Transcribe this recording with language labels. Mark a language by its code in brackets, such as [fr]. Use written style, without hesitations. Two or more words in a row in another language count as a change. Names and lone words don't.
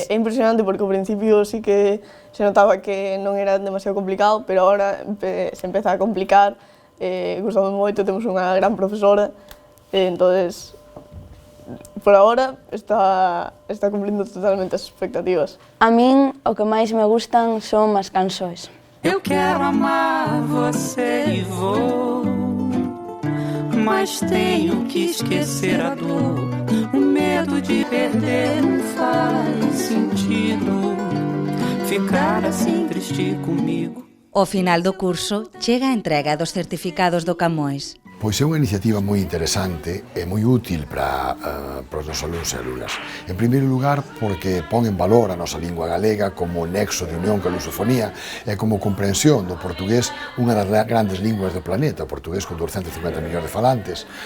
[gl] É impresionante porque ao principio sí que se notaba que non era demasiado complicado, pero agora se empeza a complicar, gustame moito, temos unha gran profesora, entonces por agora está cumplindo totalmente as expectativas. A min o que máis me gustan son as canções. [pt] Eu quero amar você e vou, mas tenho que esquecer a dor. O medo de perder não faz sentido. Ficar assim triste comigo. [gl] Ao final do curso, chega a entrega dos certificados do Camões. Pois é unha iniciativa moi interesante e moi útil para os nosos alumnos e alumnas. En primeiro lugar, porque pon en valor a nosa lingua galega como nexo de unión coa lusofonía e como comprensión do portugués, unha das grandes linguas do planeta, o portugués con 250 millóns de falantes.